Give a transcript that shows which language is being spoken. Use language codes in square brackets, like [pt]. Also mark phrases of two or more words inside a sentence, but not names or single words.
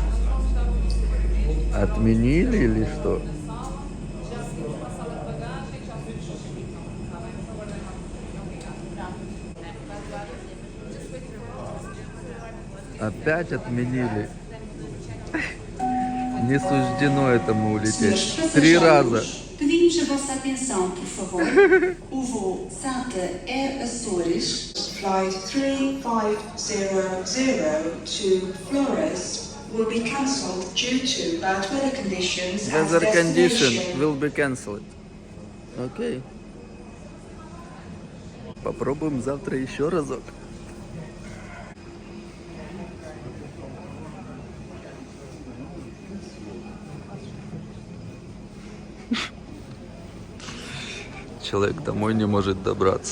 [ru] Отменили или что? Опять отменили. Не суждено этому улететь. 3 раза. [pt] Pedimos a vossa atenção, por favor. O voo Santa Air Açores, [en] Flight 3500 to Flores will be cancelled due to bad weather conditions at Weather condition destination. will be cancelled. [ru] Окей. Попробуем завтра еще разок. Человек домой не может добраться.